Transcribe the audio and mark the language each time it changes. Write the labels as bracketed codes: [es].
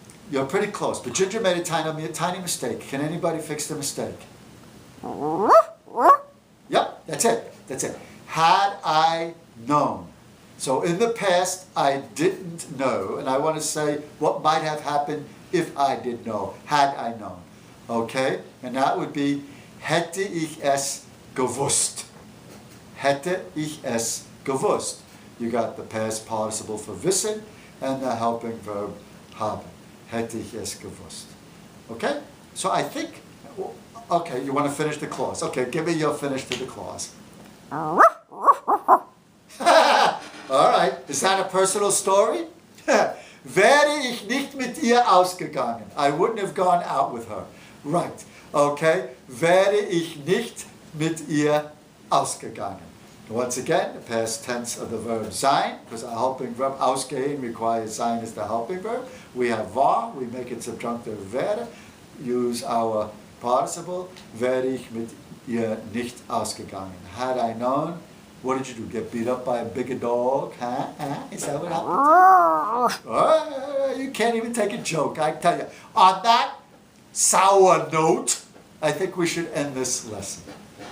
[en] You're pretty close, but Ginger made a tiny mistake. Can anybody fix the mistake? Yep, that's it. That's it. Had I known. So in the past, I didn't know, and I want to say what might have happened if I did know, had I known. Okay? And that would be, [de] hätte ich es gewusst. Hätte ich es gewusst. [en] You got the past participle for wissen and the helping verb haben. [de] Hätte ich es gewusst. Okay? [en] So I think, okay, you want to finish the clause. Okay, give me your finish to the clause. All right, is that a personal story? [de] Wäre ich nicht mit ihr ausgegangen. [en] I wouldn't have gone out with her. Right, okay. [de] Wäre ich nicht mit ihr ausgegangen. [en] Once again, the past tense of the verb sein, because our helping verb ausgehen requires sein as the helping verb. We have war, we make it subjunctive wäre, use our participle, [de] wäre ich mit ihr nicht ausgegangen. [en] Had I known, what did you do? Get beat up by a bigger dog? Huh? Is that what happened? Oh, you can't even take a joke, I tell you. On that sour note, I think we should end this lesson.